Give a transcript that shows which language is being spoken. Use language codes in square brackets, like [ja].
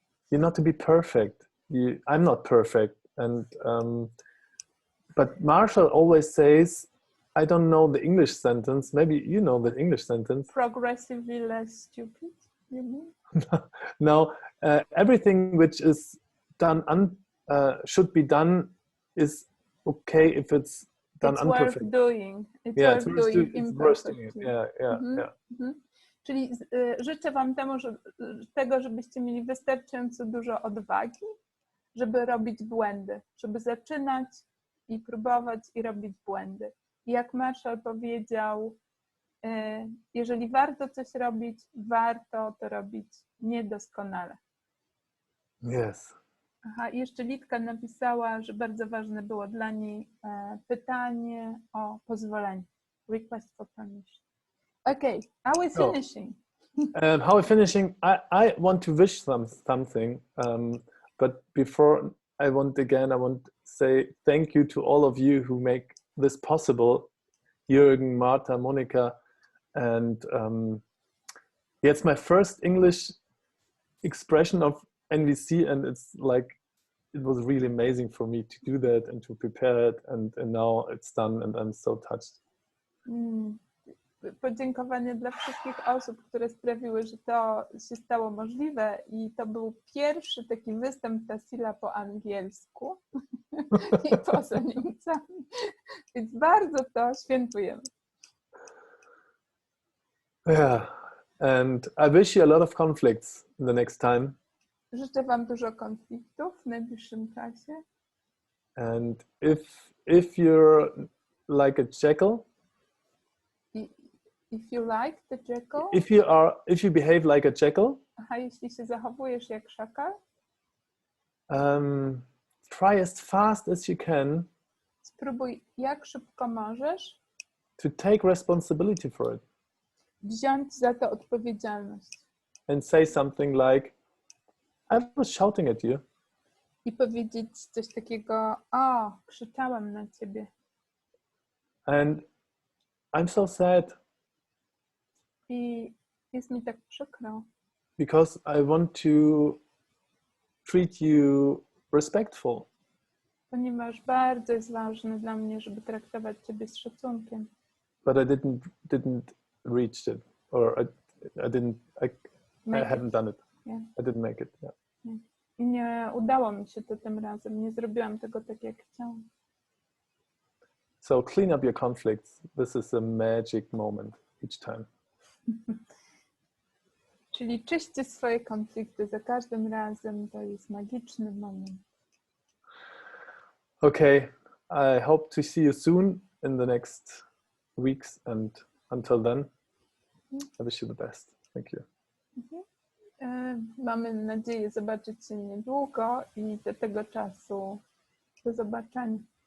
[en] You're not to be perfect. I'm not perfect, and but Marshall always says, I don't know the English sentence. Maybe you know the English sentence. Progressively less stupid, you mean? No, everything which is done should be done is okay if it's done it's unperfect. Worth doing. It's yeah, worth it's doing imperfectly. Yeah. [pl] Czyli życzę wam tego, żebyście mieli wystarczająco dużo odwagi, żeby robić błędy, żeby zaczynać i próbować i robić błędy. I jak Marshall powiedział, jeżeli warto coś robić, warto to robić niedoskonale. [en] Yes. [pl] I jeszcze Litka napisała, że bardzo ważne było dla niej pytanie o pozwolenie. [en] Request for permission. Okay, are we finishing? How are we finishing? I want to wish something, but before I want to say thank you to all of you who make this possible. Jürgen, Marta, Monica, and it's my first English expression of NVC, and it was really amazing for me to do that and to prepare it, and now it's done, and I'm so touched. [pl] Podziękowanie dla wszystkich osób, które sprawiły, że to się stało możliwe, i to był pierwszy taki występ Tassila po angielsku i poza Niemcami, więc bardzo to świętujemy. [en] Yeah, and I wish you a lot of conflicts in the next time. [pl] Życzę wam dużo konfliktów w najbliższym czasie. [en] And if you're like a jackal, if you like the jackal, if you behave like a jackal, [pl] jeśli się zachowujesz jak szakal, [en] try as fast as you can. [pl] Spróbuj jak szybko możesz. [en] To take responsibility for it. [pl] Wziąć za to odpowiedzialność. [en] And say something like, I was shouting at you. [pl] I powiedzieć coś takiego, krzyczałam na ciebie. [en] And I'm so sad. [pl] I jest mi tak przykro. [en] Because I want to treat you respectful. [pl] Ponieważ bardzo jest ważne dla mnie, żeby traktować ciebie z szacunkiem. [en] but I didn't reach it, or I hadn't done it. Yeah. I didn't make it. Yeah. [pl] I nie udało mi się to tym razem. Nie zrobiłam tego tak, jak chciałam. [en] So clean up your conflicts. This is a magic moment each time. [pl] Czyli czyście swoje konflikty za każdym razem. To jest magiczny moment. [en] Okay, I hope to see you soon in the next weeks, and until then, I wish you the best. Thank you. [pl] Mamy nadzieję zobaczyć się niedługo i do tego czasu do zobaczenia.